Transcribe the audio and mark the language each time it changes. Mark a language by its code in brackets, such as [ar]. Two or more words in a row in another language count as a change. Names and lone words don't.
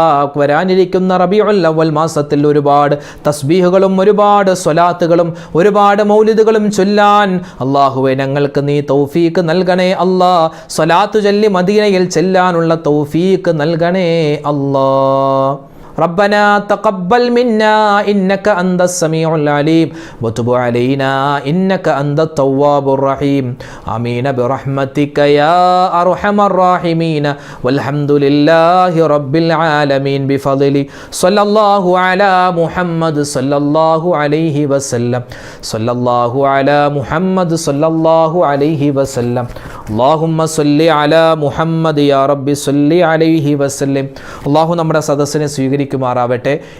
[ml] വരാനിരിക്കുന്ന റബീഉൽ അവ്വൽ മാസത്തിൽ ഒരുപാട് തസ്ബീഹുകളും ഒരുപാട് സ്വലാത്തുകളും ഒരുപാട് മൗലിദുകളും ചൊല്ലാൻ അല്ലാഹുവേ ഞങ്ങൾക്ക് നീ തൗഫീക്ക് നൽകണേ അല്ലാ. സ്വലാത്തു ചൊല്ലി മദീനയിൽ ചെല്ലാനുള്ള തൗഫീക്ക് നൽകണേ അല്ലാ. [ar] ربنا تقبل منا إنك أنت السميع العليم وتب علينا إنك أنت التواب الرحيم آمين برحمتك يا أرحم الراحمين والحمد لله رب العالمين بفضل صلى الله على محمد صلى الله عليه وسلم صلى الله على محمد صلى الله عليه وسلم اللهم صل على محمد يا رب صل عليه وسلم. [ml] അല്ലാഹു നമ്മുടെ സദസ്സിനെ സ്വീകരിക്കുമാറാവട്ടെ.